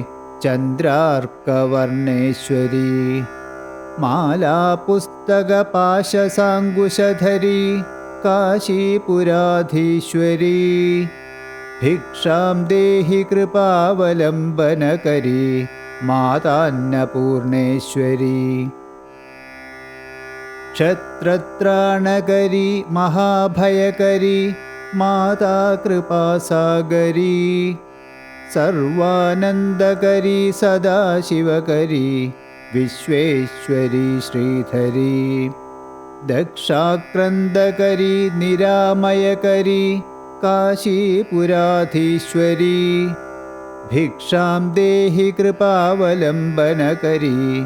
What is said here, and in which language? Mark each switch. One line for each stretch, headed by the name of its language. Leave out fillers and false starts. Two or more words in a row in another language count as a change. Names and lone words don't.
Sanskrit: ചന്ദ്രാർക്കവർണേശ്വരീ മാലാപുസ്തകപാശസാങ്കുശധരീ കാശീപുരാധീശ്വരീ ഭിക്ഷാം ദേഹി കൃപാവലംബനകരീ മാതാന്നപൂർണേശ്വരീ ക്ഷത്രത്രാണകരീ മഹാഭയകരീ माता कृपासागरी सर्वानन्दकरी सदाशिवकरी विश्वेश्वरी श्रीधरी दक्षाक्रन्दकरी निरामयकरी काशीपुराधीश्वरी भिक्षां देहि कृपावलम्बनकरी